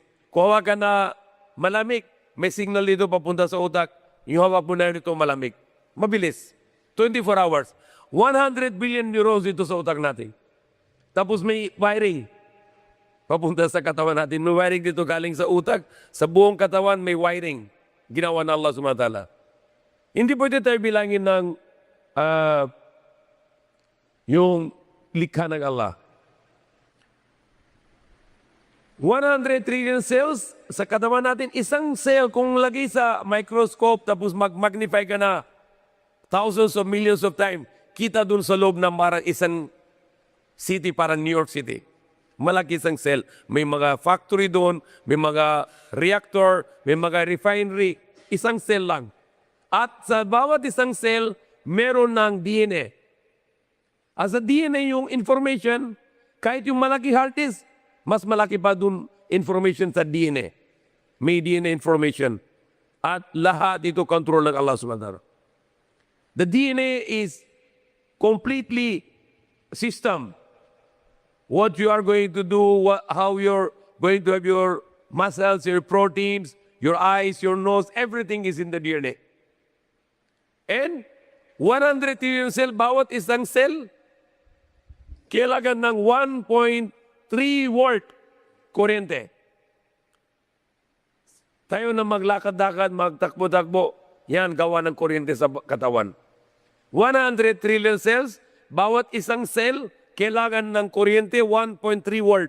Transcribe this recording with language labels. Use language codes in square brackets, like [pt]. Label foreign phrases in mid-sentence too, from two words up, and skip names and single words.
[tl] Kung hawak ka na malamig, may signal dito papunta sa utak. Yung hawak mo na dito malamig. Mabilis. 24 hours. 100 billion neurons dito sa utak natin. Tapos may wiring. Papunta sa katawan natin. May wiring dito galing sa utak. Sa buong katawan may wiring. Ginawa na [ar] الله سبحانه وتعالى. [tl] Hindi pwede tayo bilangin ng yung likha ng Allah. 100 trillion cells sa katawan natin. Isang cell kung lagi sa microscope tapos mag-magnify ka na [en] thousands of millions of time, [tl] kita dun sa loob ng parang isang city, parang New York City. Malaki isang cell. May mga factory doon, may mga reactor, may mga refinery. Isang cell lang. At sa bawat isang cell, meron ng DNA. [en] As a [tl] DNA yung information, kahit yung malaki [en] hard disk, [tl] mas malaki pa doon information sa DNA. May DNA information. At lahat ito control ng [ar] الله سبحانه وتعالى. [en] The DNA is completely system. What you are going to do, how you're going to have your muscles, your proteins, your eyes, your nose, everything is in the DNA. And 100 trillion cell, [tl] bawat isang cell, kailangan ng 1.3 volt kuryente. Tayo na maglakad-lakad, magtakbo-takbo, yan gawa ng kuryente sa katawan. 100 trillion cells, bawat isang cell, kailangan ng kuryente 1.3 volt.